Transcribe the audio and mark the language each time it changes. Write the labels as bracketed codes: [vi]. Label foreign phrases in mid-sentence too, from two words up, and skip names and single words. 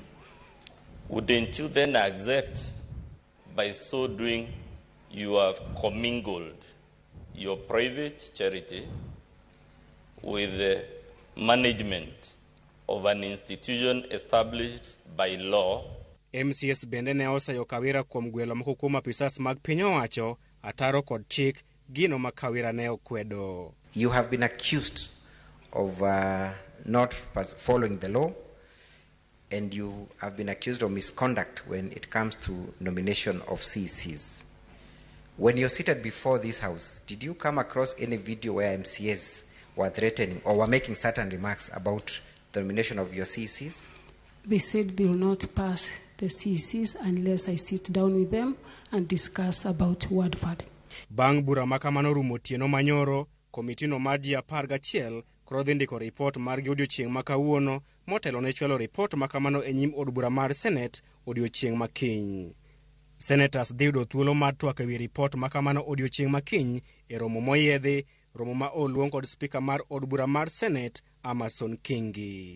[en] Wouldn't you then accept, by so doing, you have commingled your private charity with the management of an institution established by law? [luo] MCS bende ne osayo Kawira kuom gwelo moko kuom apisas mag piny owacho, ataro kod chik, gino ma Kawira ne okwedo. [en] You have been accused of not following the law, and you have been accused of misconduct when it comes to nomination of CECs. When you're seated before this house, did you come across any video where MCS were threatening or were making certain remarks about the nomination of your CECs? They said they will not pass the CECs unless I sit down with them and discuss about word fund. [luo] Bang' bura makamano rumo tieno manyoro, komitino mar ji 11 koro dhi ndiko ripot margi odiochieng' ma kawuono, motelo ne chwalo ripot makamano e nyim od bura mar Senate odiochieng' makiny. Senators dhi yudo thuolo mar twak ewi ripot makamano odiochieng' makiny e romo moyiedhi, romo ma oluong kod spika mar od bura mar Senate Amason Kingi.